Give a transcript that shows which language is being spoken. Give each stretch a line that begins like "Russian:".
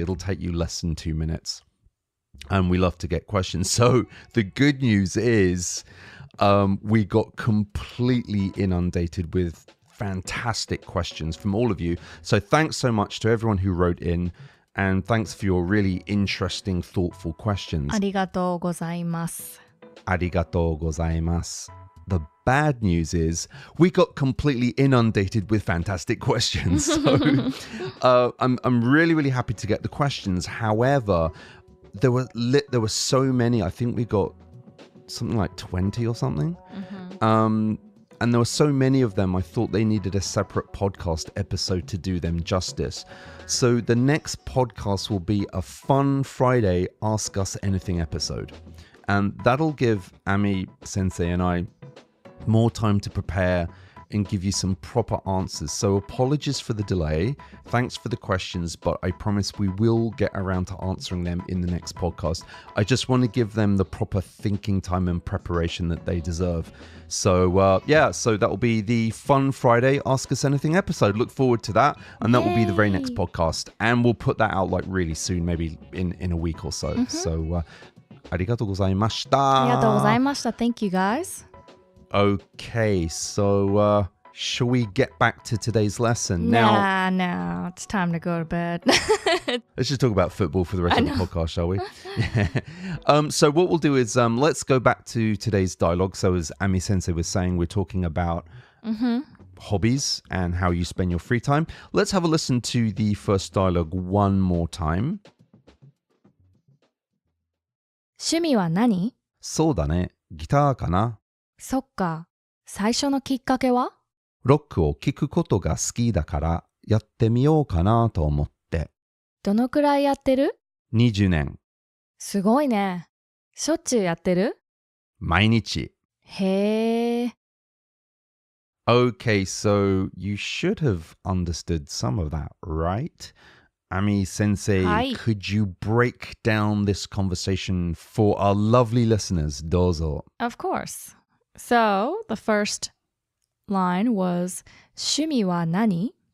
English: It'll take you less than 2 minutes. And we love to get questions. So the good news is we got completely inundated with fantastic questions from all of you. So thanks so much to everyone who wrote in. And thanks for your really interesting, thoughtful questions.
Japanese: ありがとうございます。ありがとうございます.
English: The bad news is we got completely inundated with fantastic questions. So I'm really, really happy to get the questions. However, there were so many. I think we got something like 20 or something. And there were so many of them, I thought they needed a separate podcast episode to do them justice. So the next podcast will be a fun Friday Ask Us Anything episode. And that'll give Ami Sensei and I more time to prepare and give you some proper answers. So apologies for the delay. Thanks for the questions, but I promise we will get around to answering them in the next podcast. I just want to give them the proper thinking time and preparation that they deserve. So so that will be the Fun Friday Ask Us Anything episode. Look forward to that. And that will be the very next podcast. And we'll put that out like really soon, maybe in a week or so.
Japanese: So, ありがとうございました。ありがとうございました。
English: Thank you guys. Okay, so shall we get back to today's lesson? No, it's time to go to bed. Let's just talk about football for the rest of the podcast, shall we? So what we'll do is let's go back to today's dialogue. So as Ami Sensei was saying, we're talking about hobbies and how you spend your free time. Let's have a listen to the first dialogue one more time.
Japanese: 趣味は何？そうだね、ギターかな。そっか。最初のきっかけは？ロックを聴くことが好きだからやってみようかなと思って。どのくらいやってる？20年。すごいね。しょっちゅうやってる？毎日。へえ。
English: Okay, so you should have understood some of that, right? Ami Sensei, could you break down this conversation for our lovely listeners?
Japanese: Dozo.
English: Of course. So, the first line was
Japanese: 趣味は何?